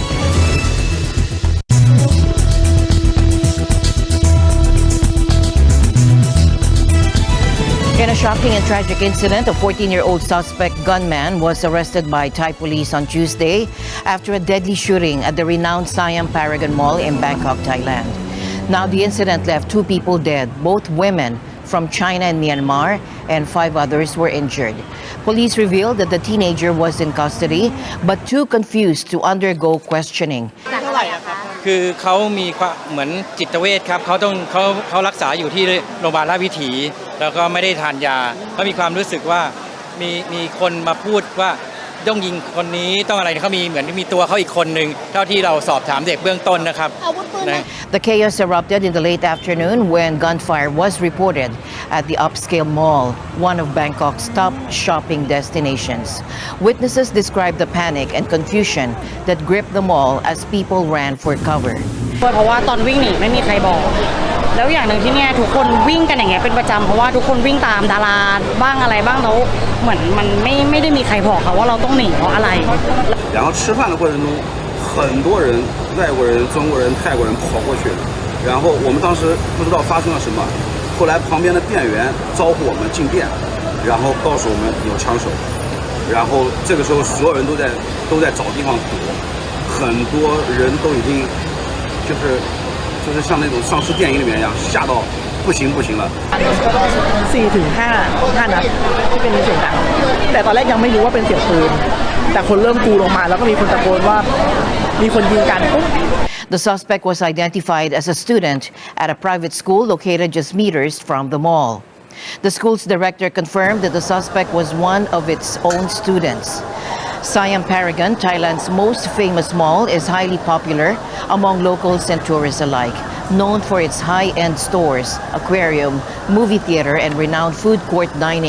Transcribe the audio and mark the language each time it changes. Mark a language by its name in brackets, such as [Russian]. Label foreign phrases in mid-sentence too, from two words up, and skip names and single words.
[English] In a shocking and tragic incident, a 14-year-old suspect gunman was arrested by Thai police on Tuesday after a deadly shooting at the renowned Siam Paragon Mall in Bangkok, Thailand. Now, the incident left 2 people dead, both women from China and Myanmar, and 5 others were injured. Police revealed that the teenager was in custody, but too confused to undergo questioning. [Thai] คือเขามีเหมือนจิตเวชครับเขารักษาอยู่ที่โรงพยาบาลราชวิถีแล้วก็ไม่ได้ทานยาเขามีความรู้สึกว่ามีคนมาพูดว่าต้องยิงคนนี้ต้องอะไรเขามีเหมือนมีตัวเขาอีกคนนึงเท่าที่เราสอบถามเด็กเบื้องต้นนะครับ [English] The chaos erupted in the late afternoon when gunfire was reported at the upscale mall, one of Bangkok's top shopping destinations. Witnesses described the panic and confusion that gripped the mall as people ran for cover. [Thai] เพราะว่าตอนวิ่งหนีไม่มีใครบอกแล้วอย่างหนึ่งที่เนี่ยทุกคนวิ่งกันอย่างเงี้ยเป็นประจำเพราะว่าทุกคนวิ่งตามดาราบ้างอะไรบ้างแล้วเหมือนมันไม่ได้มีใครบอกค่ะว่าเราต้องหนีเพราะอะไร [Chinese] 然后吃饭的过程中很多人外国人中国人泰国人跑过去然后我们当时不知道发生了什么后来旁边的店员招呼我们进店然后告诉我们有枪手然后这个时候所有人都在找地方躲很多人都已经就是像那种丧尸电影里面一样吓到不行了 [Thai] 4 ถึง 5 นัดที่เป็นเสียงดังแต่ตอนแรกยังไม่รู้ว่าเป็นเสียงปืนแต่คนเริ่มกรูลงมาแล้วก็มีคนตะโกนว่ามีคนยิงกันปุ๊บ [English] The suspect was identified as a student at a private school located just meters from the mall. The school's director confirmed that the suspect was one of its own students. Siam Paragon, Thailand's most famous mall, is highly popular among locals and tourists alike, known for its high-end stores, aquarium, movie theater, and renowned food court dining.